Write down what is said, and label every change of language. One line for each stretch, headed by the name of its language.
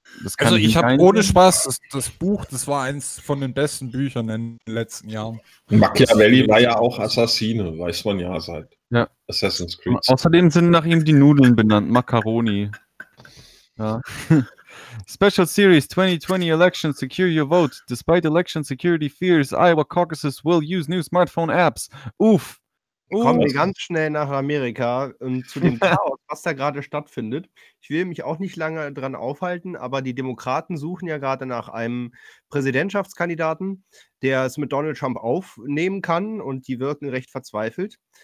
German: Das kann also ich habe ohne Spaß das Buch, das war eins von den besten Büchern in den letzten Jahren. Machiavelli war ja auch Assassine, weiß man ja seit ja. Assassin's Creed. Außerdem sind nach ihm die Nudeln benannt, Macaroni.
English: Ja. Special Series 2020 Election Secure Your Vote. Despite election security fears, Iowa caucuses will use new smartphone apps. Uff.
German: Kommen wir ganz schnell nach Amerika und zu dem Chaos, was da gerade stattfindet. Ich will mich auch nicht lange dran aufhalten, aber die Demokraten suchen ja gerade nach einem Präsidentschaftskandidaten, der es mit Donald Trump aufnehmen kann, und die wirken recht verzweifelt.